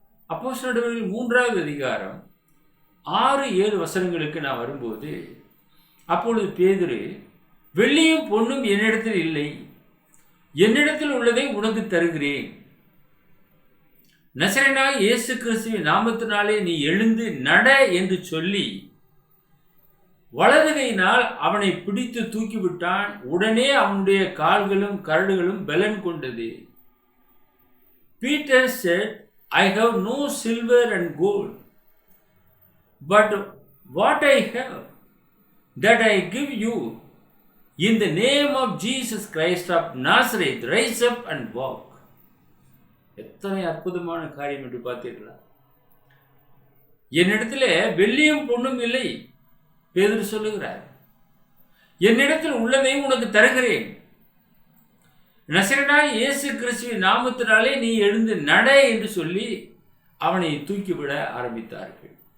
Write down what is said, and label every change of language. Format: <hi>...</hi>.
<ta>அப்போஸ்தலர் நடவடிக்கைகள் 3வது அதிகாரம் 6-7 வசனங்களுக்கு நான் வரும்போது, அப்பொழுது பேதுரு, வெள்ளியும் பொன்னும் என்னிடத்தில் இல்லை, என்னிடத்தில் உள்ளதை உனக்கு தருகிறேன். நசரேயனாகிய இயேசு கிறிஸ்துவின் நாமத்தினாலே நீ எழுந்து நட என்று சொல்லி வலதுகையினால் அவனை பிடித்து தூக்கிவிட்டான். உடனே அவனுடைய கால்களும் கரடுகளும் பலன் கொண்டது.</ta> <en>Peter said, I have no silver and gold, but what I have, that I give you. In the name of Jesus Christ of Nazareth, rise up and walk.</en> <ta>எத்தனை அற்புதமான காரியம் என்று பார்த்தீர்களா? என்னிடத்தில் வெள்ளியும் பொன்னும் இல்லை, பேதுரு சொல்லுகிறார். என்னிடத்தில் உள்ளதையும் உனக்கு தருகிறேன். நசரேயனாகிய இயேசு கிறிஸ்துவின் நாமத்தினாலே நீ எழுந்து நட என்று சொல்லி அவனை தூக்கிவிட ஆரம்பித்தார்கள்.</ta>